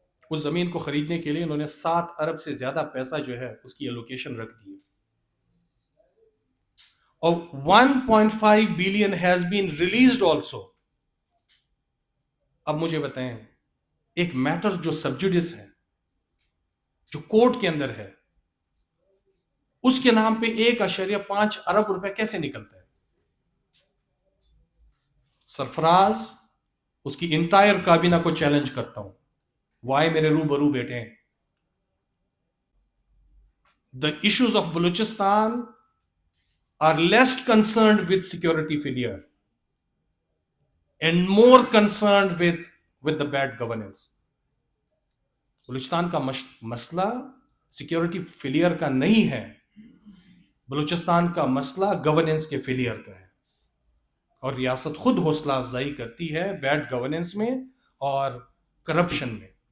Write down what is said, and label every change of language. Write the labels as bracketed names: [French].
[Urdu] اس زمین کو خریدنے کے لیے انہوں نے 7 ارب سے زیادہ پیسہ جو ہے اس کی ایلوکیشن رکھ دی. اور [English] 1.5 billion has been released also. [Urdu] اب مجھے بتائیں ایک میٹر جو سبجوڈس ہے جو کورٹ کے اندر ہے اس کے نام پہ 1.5 ارب روپے کیسے نکلتا ہے؟ سرفراز اس کی انٹائر کابینہ کو چیلنج کرتا ہوں، وہ آئے میرے روبرو بیٹھے ہیں. [English] The issues of Balochistan are less concerned with security failure and more concerned with the bad governance. [Urdu] Balochistan کا مسئلہ سیکیورٹی فیلئر کا نہیں ہے، بلوچستان کا مسئلہ گورننس کے فیلئر کا ہے. اور ریاست خود حوصلہ افزائی کرتی ہے بیڈ گورننس میں اور کرپشن میں.